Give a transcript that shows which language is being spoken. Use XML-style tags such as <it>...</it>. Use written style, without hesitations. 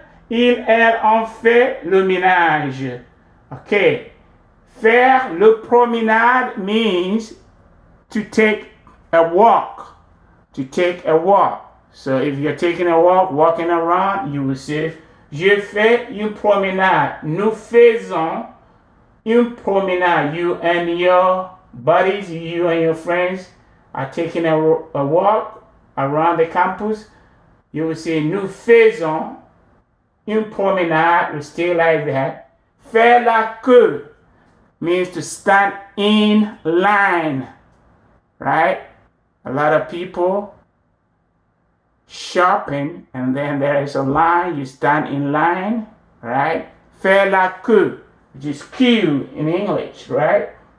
<fr>Il, elle, on fait le ménage.</fr> <en>Okay. Faire le promenade means to take a walk. To take a walk. So if you're taking a walk, walking around, you will say,</en> <fr>je fais une promenade. Nous faisons une promenade.</fr> <en>You and your buddies, you and your friends are taking a walk around the campus. You will say,</en> <fr>nous faisons une promenade.</fr> <en>We stay like that. Faire la queue means to stand in line, right? A lot of people shopping, and then there is a line. You stand in line, right? Faire la queue, which is queue in English, right?</en>